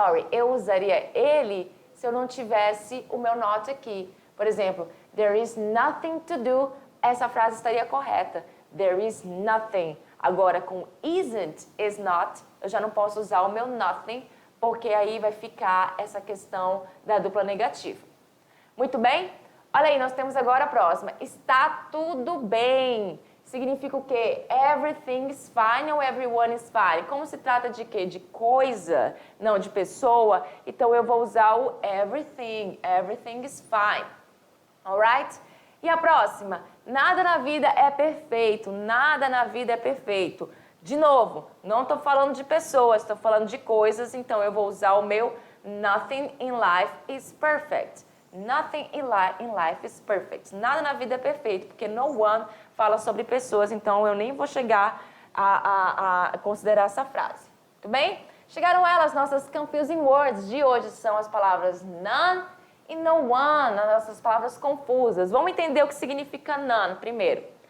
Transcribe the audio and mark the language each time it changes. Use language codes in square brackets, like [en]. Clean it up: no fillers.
[pt] Eu usaria ele se eu não tivesse o meu not aqui. Por exemplo, [en] there is nothing to do. [pt] Essa frase estaria correta. [en] There is nothing. [pt] Agora, com isn't, is not, eu já não posso usar o meu nothing, porque aí vai ficar essa questão da dupla negativa. Muito bem? Olha aí, nós temos agora a próxima. Está tudo bem. Significa o quê? [en] Everything is fine ou everyone is fine? [pt] Como se trata de quê? De coisa, não de pessoa. Então, eu vou usar o everything. [en] Everything is fine. Alright? [pt] E a próxima? Nada na vida é perfeito. Nada na vida é perfeito. De novo, não estou falando de pessoas, estou falando de coisas. Então, eu vou usar o meu [en] nothing in life is perfect. Nothing in life is perfect. [pt] Nada na vida é perfeito, porque no one fala sobre pessoas, então eu nem vou chegar a considerar essa frase. Tudo bem? Chegaram elas, nossas confusing words de hoje são as palavras none e no one, as nossas palavras confusas. Vamos entender o que significa none primeiro.